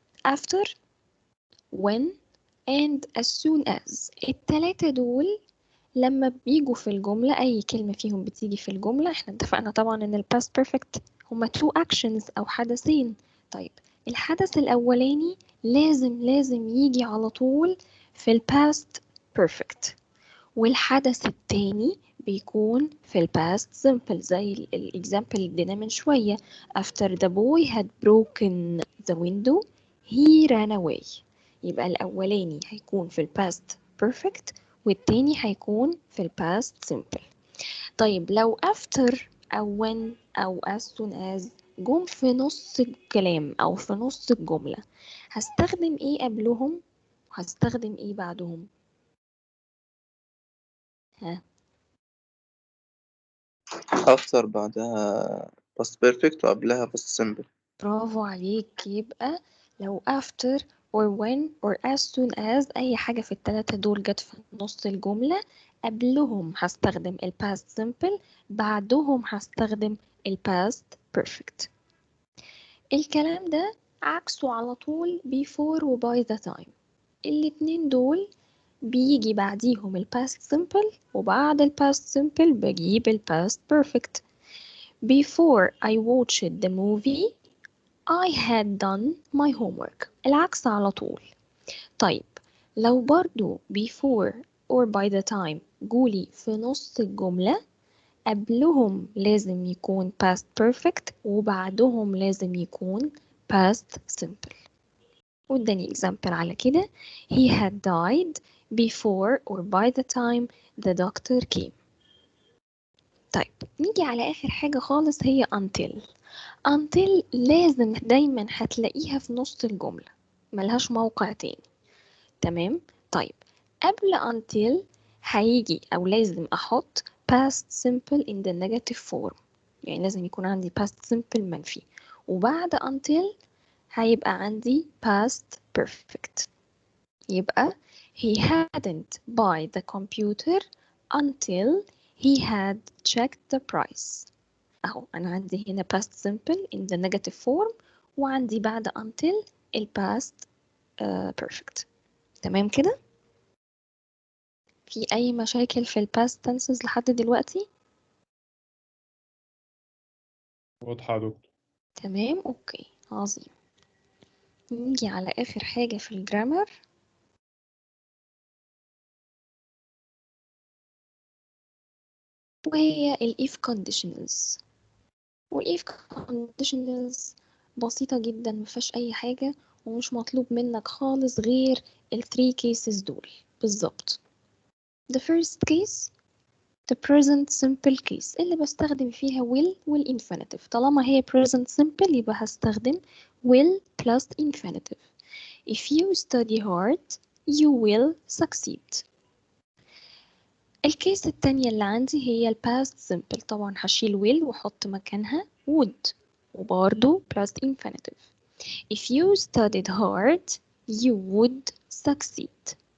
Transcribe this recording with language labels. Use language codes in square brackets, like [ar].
[en] after, when and as soon as. [ar] التلاتة دول لما بيجوا في الجملة، أي كلمة فيهم بتيجي في الجملة، احنا اتفقنا طبعا إن الباست بيرفكت هما [en] two actions [ar] أو حدثين. طيب الحدث الأولاني لازم يجي على طول في الباست بيرفكت، والحدث التاني بيكون في الباست simple زي الإكزامبل اللي اديناه من شوية. [en] after the boy had broken the window he ran away. [ar] يبقى الأولاني هيكون في الباست perfect والتاني هيكون في الباست simple. طيب لو after أو when أو as soon as جم في نص الكلام أو في نص الجملة، هستخدم إيه قبلهم وهستخدم إيه بعدهم؟ ها؟ [en] after بعدها past perfect وقبلها past simple. [ar] برافو عليك. يبقى لو [en] after or when or as soon as [ar] أي حاجة في التلاتة دول جت في نص الجملة، قبلهم هستخدم ال past simple، بعدهم هستخدم ال past perfect. الكلام ده عكسه على طول before و by the time. الاتنين دول بيجي بعديهم ال past simple وبعد ال past simple بجيب ال past perfect. [en] Before I watched the movie I had done my homework. [ar] العكس على طول. طيب لو برضو [en] before or by the time [ar] جولي في نص الجملة، قبلهم لازم يكون past perfect وبعدهم لازم يكون past simple. واداني [en] example [ar] على كده: [en] he had died before or by the time the doctor came. [ar] طيب نيجي على آخر حاجة خالص هي until. until لازم دايما هتلاقيها في نص الجملة، ملهاش موقع تاني. تمام؟ طيب قبل until هيجي أو لازم أحط [en] past simple in the negative form، [ar] يعني لازم يكون عندي past simple منفي، وبعد until هيبقى عندي past perfect. [en] يبقى he hadn't buy the computer until he had checked the price. [ar] أهو أنا عندي هنا [en] past simple in the negative form [ar] وعندي بعد until الباست perfect. تمام كده؟ في أي مشاكل في الباست tenses لحد دلوقتي؟ واضحة يا دكتور. تمام، أوكي، عظيم. نيجي على آخر حاجة في الجرامر، وهي ال if conditionals. وال if conditionals بسيطة جدا، مفيهاش أي حاجة، ومش مطلوب منك خالص غير ال 3 cases دول بالظبط. [en] The first case the present simple case [ar] اللي بستخدم فيها [en] will والinfinitive. [ar] طالما هي present simple يبقى هستخدم will plus infinitive. [en] If you study hard you will succeed. [ar] الكيس التانية اللي عندي هي ال past simple. طبعا هشيل will واحط مكانها would وبرضو plus infinitive. [en] If you studied hard you would succeed.